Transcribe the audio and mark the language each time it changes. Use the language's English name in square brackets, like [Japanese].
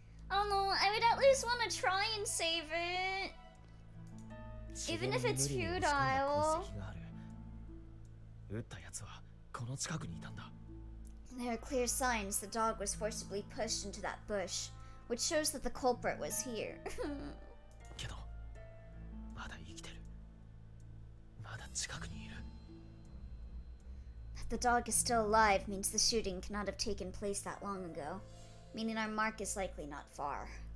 [English] I don't know, I would at least want to try and save it. Even if it's futile. [Japanese] 撃ったやつはこの近くにいたんだ。 [English] There are clear signs the dog was forcibly pushed into that bush, which shows that the culprit was here. [Japanese] けどまだ生きてる。まだ近くにいる。 [English] That the dog is still alive means the shooting cannot have taken place that long ago, meaning our mark is likely not far.